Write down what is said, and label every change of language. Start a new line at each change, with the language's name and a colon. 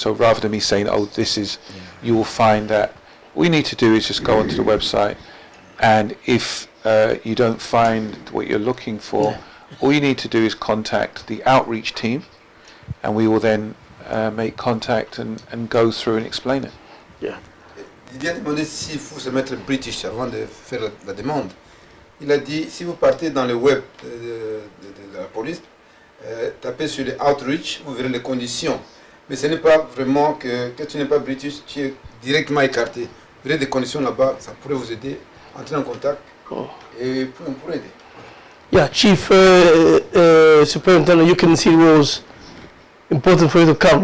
English: So rather than me saying, oh, this is, you will find that all you need to do is just go onto the website, and if you don't find what you're looking for, all you need to do is contact the outreach team, and we will then make contact and go through and explain it. Yeah.
French: Il vient demander s'il faut se mettre British avant de faire la demande. Il a dit, si vous partez dans le web de la police, tapez sur les outreach, vous verrez les conditions. Mais ce n'est pas vraiment que tu n'es pas British, tu es directement écarté. Vous verrez des conditions là-bas, ça pourrait vous aider, entrer en contact et on pourrait aider.
English: Yeah, Chief Superintendent, you can see it was important for you to come.